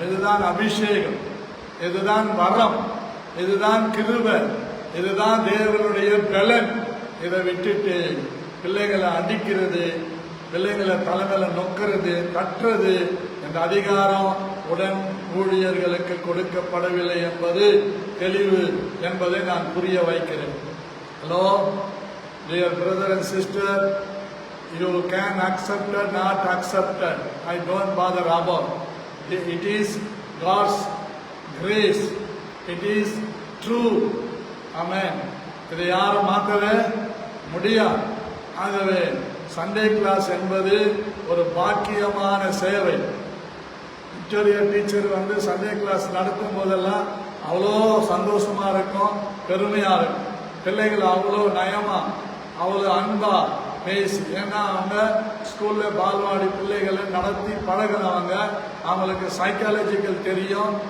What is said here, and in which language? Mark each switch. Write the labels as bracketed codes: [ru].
[ta] இதுதான் அபிஷேகம், இதுதான் வரம், இதுதான் கிருபை, இதுதான் தேவனுடைய பலன். இதை விட்டுட்டு பிள்ளைகளை அடிக்கிறது, பிள்ளைங்களை தலைமையில நொக்கிறது, கட்டுறது என்ற அதிகாரம் உடன் ஊழியர்களுக்கு கொடுக்கப்படவில்லை என்பது தெளிவு என்பதை நான் புரிய வைக்கிறேன். [en] Hello dear brother and sister, you can accept or not accept it, I don't bother about. It is God's grace, it is true. [ta] Amen. இதை யாரும் மாற்றவே முடியாது. ஆகவே சண்டே கிளாஸ் என்பது ஒரு பாக்கியமான சேவை. விக்டோரியா டீச்சர் சண்டே கிளாஸ் நடத்தும் போதெல்லாம் அவ்வளோ சந்தோஷமா இருக்கும், பெருமையா இருக்கும். பிள்ளைகள் அவ்வளோ நயமா, அவ்வளோ அன்பா பேசி, ஏன்னா அவங்க ஸ்கூல்ல பால்வாடி பிள்ளைகளை நடத்தி பழகினவங்க, அவங்களுக்கு சைக்காலஜிக்கல் தெரியும்.